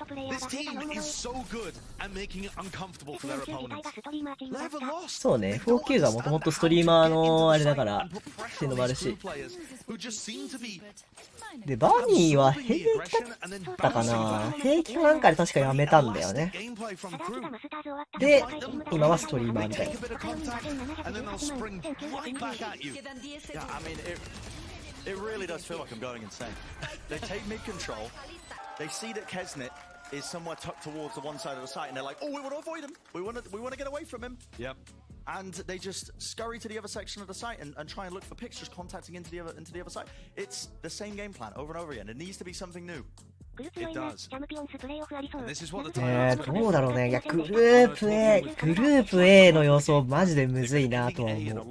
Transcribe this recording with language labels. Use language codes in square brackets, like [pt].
[en] This team is so good at making it uncomfortable for their opponents. Never lost. [ja] そうね、4Q がもともとストリーマーのあれだから、っていうのもあるし。 [en] Who just seem to be [ja] で、バニーは兵役だったかな。兵役かなんかで確かやめたんだよね。 [en] gameplay from crew. [ja] で、今はストリーマーみたい [en] Take a bit of contact and then they'll spring right back at you. Yeah, I mean, it really does feel like I'm going insane. They take mid-control, they see that Kesnet is somewhere tucked towards the one side of the site, and they're like, oh, we want to avoid him. We want to get away from him. Yep. And they just scurry to the other section of the site and try and look for picks, just contacting into the other side. It's the same game plan over and over again. It needs to be something new. [ja] 来る強いな。チャンピオンスプレーオフありそう。どうだろうね。いや、グループ A の予想マジでむずいなとは思う。